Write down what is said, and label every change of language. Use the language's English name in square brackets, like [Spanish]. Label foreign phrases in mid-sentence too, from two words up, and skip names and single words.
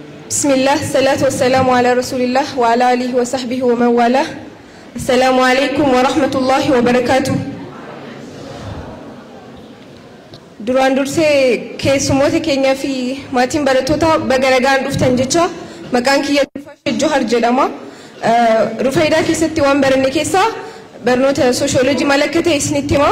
[Arabic] بسم الله الصلاة والسلام على رسول الله وعلى آله وصحبه ومن والاه. السلام عليكم ورحمة الله وبركاته. [Oromo] duraan dursee keessummoota keenya fi maatiin barattoota bagaragaan dhuftan jecha maqaan kiyya Johar jedhama. Rufaidaa keessatti waan baranne keessaa barnoota sooshoolojii maal akka ta'e isinitti hima.